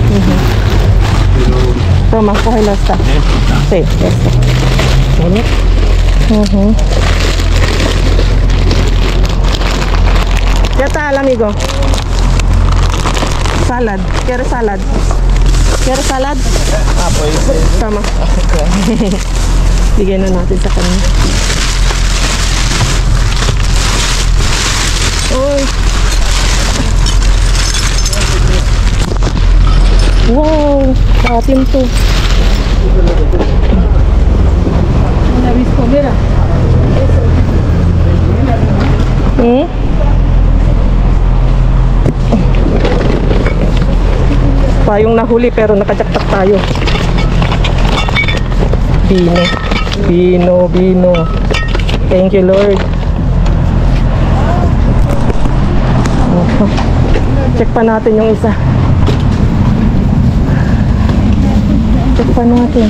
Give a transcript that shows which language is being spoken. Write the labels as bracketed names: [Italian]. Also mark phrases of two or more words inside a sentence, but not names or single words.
[Spanish] Toma, cógelo esta. Sí, este. Ujú. ¿Qué tal, amigo? Salad. ¿Quieres salad? ¿Quieres salad? Ah, pues. [Filipino] Tama. Bigyan na natin sa kanya. Uy. Wow, atin to. [Spanish] Una biscomera. Hmm? [Filipino] Tayong nahuli pero nakajaktak tayo. Bino. Bino, bino. [English] Thank you, [Filipino] Lord. Check pa natin yung isa. Check pa natin.